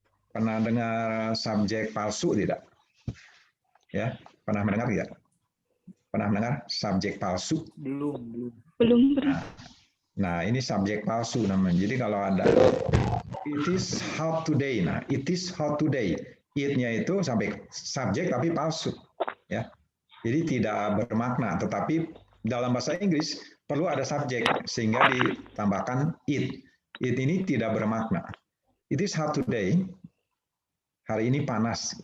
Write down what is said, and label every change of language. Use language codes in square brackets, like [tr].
[id] Pernah dengar subjek palsu tidak? Ya, pernah mendengar tidak? Pernah mendengar subjek palsu? Belum. Belum pernah. Nah, ini subjek palsu namanya. Jadi kalau ada [en] it is hot today. Nah, it is hot today. [id] It-nya itu sampai subjek tapi palsu. Ya. Jadi tidak bermakna, tetapi dalam bahasa Inggris perlu ada subjek sehingga ditambahkan it. It ini tidak bermakna. [en] It is hot today. [id] Hari ini panas.